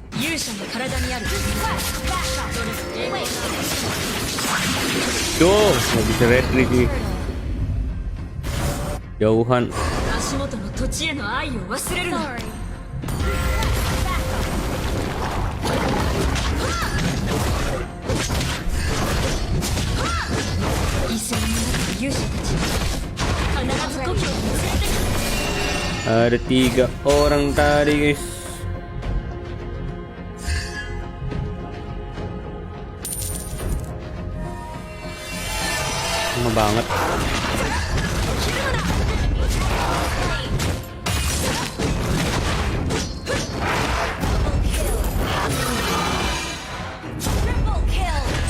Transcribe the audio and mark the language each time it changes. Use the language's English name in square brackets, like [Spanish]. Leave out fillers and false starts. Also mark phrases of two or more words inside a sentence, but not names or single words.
[Japanese] 勇者の体にある。どれも栄光の [Indonesian] Tuh, nggak bisa retreat nih. Jauhan. [Japanese] 足元の土地への愛を忘れるな。犠牲になった勇者たち必ず故郷に連れてくる。 [Indonesian] Ada 3 orang tadi, guys. Lama banget. [English] Triple kill.